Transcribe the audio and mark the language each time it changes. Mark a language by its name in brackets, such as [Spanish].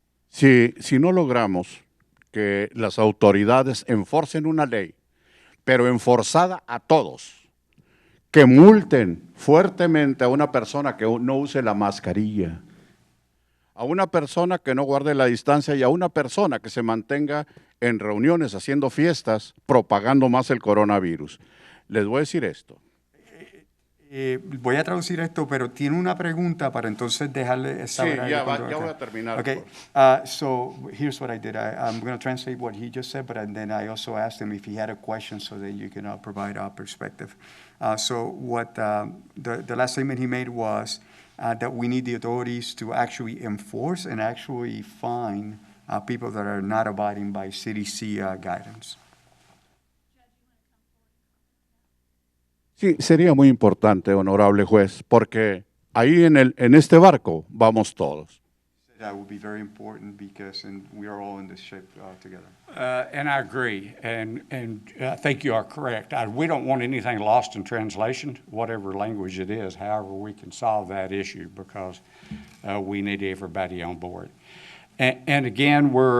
[Spanish] Si no logramos que las autoridades enforcen una ley, pero enforzada a todos, que multen fuertemente a una persona que no use la mascarilla, a una persona que no guarde la distancia y a una persona que se mantenga en reuniones haciendo fiestas, propagando más el coronavirus. Les voy a decir esto. Voy a traducir esto, pero tiene una pregunta para entonces dejarle saber. Sí, ya voy a terminar. [English] Okay, so here's what I did. I'm going to translate what he just said, but then I also asked him if he had a question so that you can provide our perspective. So what the last statement he made was that we need the authorities to actually enforce and actually fine people that are not abiding by CDC guidance. [Spanish] Sí, sería muy importante, honorable juez, porque ahí en este barco vamos todos. [English] That would be very important because we are all in this ship together. And I agree, and I think you are correct. We don't want anything lost in translation, whatever language it is, however we can solve that issue, because we need everybody on board. And again,